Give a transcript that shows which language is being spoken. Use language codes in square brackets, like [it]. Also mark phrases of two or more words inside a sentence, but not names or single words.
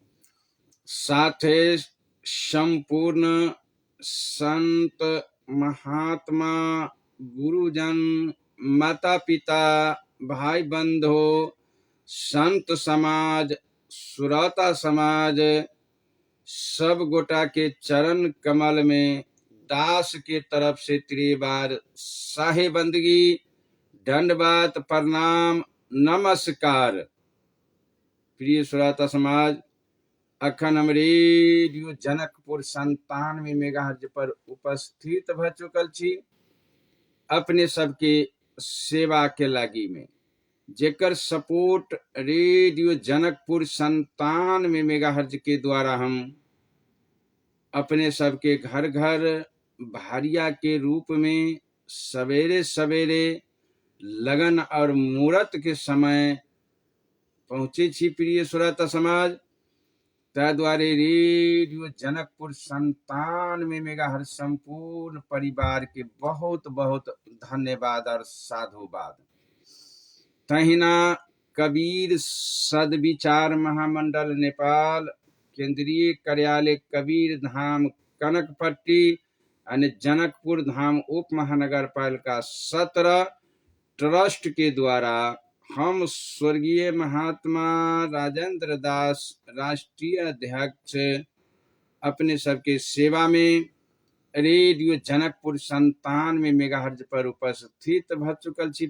[mai] साथे संपूर्ण संत महात्मा गुरुजन माता पिता भाई बंधु संत समाज श्रोता समाज सब गोटा के चरण कमल में दास के तरफ से त्रिवार शाही बंदगी, दंडवत प्रणाम नमस्कार। प्रिय श्रोता समाज, अखन हम रेडियो जनकपुर 97 मेगाहर्ट्ज पर उपस्थित भ चुकल छी अपने सबके सेवा के लागी में, जेकर सपोर्ट रेडियो जनकपुर 97 मेगाहर्ट्ज के द्वारा हम अपने सबके घर घर भारिया के रूप में सवेरे सवेरे लगन और मुहूर्त के समय पहुंचे छी। प्रिय श्रोता समाज, तद्वारे रेडियो जनकपुर 97 मेगाहर्ट्ज संपूर्ण परिवार के बहुत बहुत धन्यवाद और साधुवाद। तहिना कबीर सदविचार महामंडल नेपाल केंद्रीय कार्यालय कबीर धाम कनकपट्टी और जनकपुर धाम उप महानगर पालिका 17 ट्रस्ट के द्वारा हम स्वर्गीय महात्मा राजेंद्र दास राष्ट्रीय अध्यक्ष अपने सबके सेवा में रेडियो जनकपुर 97 मेगाहर्ट्ज पर उपस्थित भ चुकल छी।